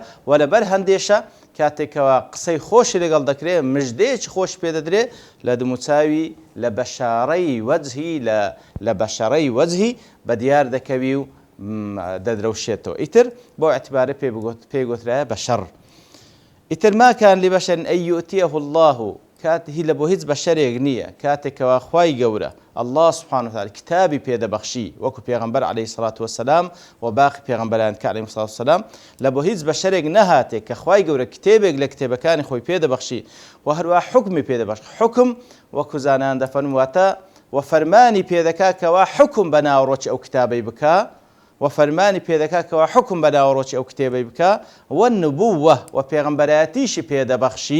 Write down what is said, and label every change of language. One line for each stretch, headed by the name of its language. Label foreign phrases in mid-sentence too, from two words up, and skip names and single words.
Central Kurdish: و لەبەر هەندێشە کاتێکەوە قسەی خۆشی لەگەڵ دەکرێت، مژدەیەکی خۆش پێ دەدرێ لە دموچاوی لە بەشارەی وەجهی بە دیار دەکەوی و دەدرەوشێتەوە. ئیتر بۆ اعتبارە پێگوترایە بەشەڕ.
Arabic: ئیتر ما كان لبشر أن يؤتيه الله،
Central Kurdish: هی لە بۆ هیچ بەشەرێک نییە کاتێکەوە خوای گەورە
Arabic: الله سبحانه وتعالى
Central Kurdish: کتابی پێدەبەخشی وەکو پێغەمبەر
Arabic: عليه الصلاة والسلام
Central Kurdish: و باقی پێغەمبەران کە
Arabic: عليهم الصلاة والسلام،
Central Kurdish: لە بۆ هیچ بەشەرێک نەهاتێ کە خوای گەورە کتێبێک لە کتێبەکانی خۆی پێدەبەخشی و هەروە حکمی پێدەبەخشی. حکم وەکو زانان دەفەرمون واتە و فەرمانی پێدەکا کەوا حکم بە ناوەڕۆکی ئەو کتابەی بکە، و فەرمانی پێدەکا کەوا حکم بە ناوەڕۆکی ئەو کتێبەی بکە، و نبووە و پێغەمبەرایەتیشی پێدەبەخشی.